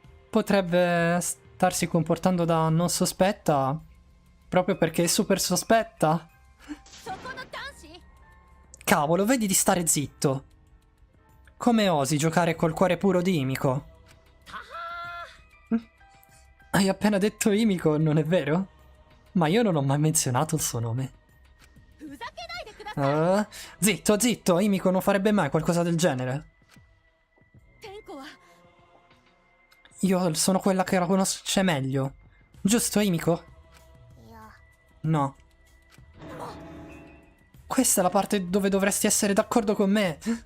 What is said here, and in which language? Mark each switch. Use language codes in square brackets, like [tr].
[it] Potrebbe starsi comportando da non sospetta proprio perché è super sospetta? [ja] そこの男子 [it] Cavolo, vedi di stare zitto. Come osi giocare col cuore puro di Imiko? Hai appena detto Imiko, non è vero? Ma io non ho mai menzionato il suo nome. [ja] ふざけないでください [it] Zitto, zitto, Imiko non farebbe mai qualcosa del genere. [ja] 天子は [it] Io sono quella che la conosce meglio. Giusto, Imiko? No. Questa è la parte dove dovresti essere d'accordo con me.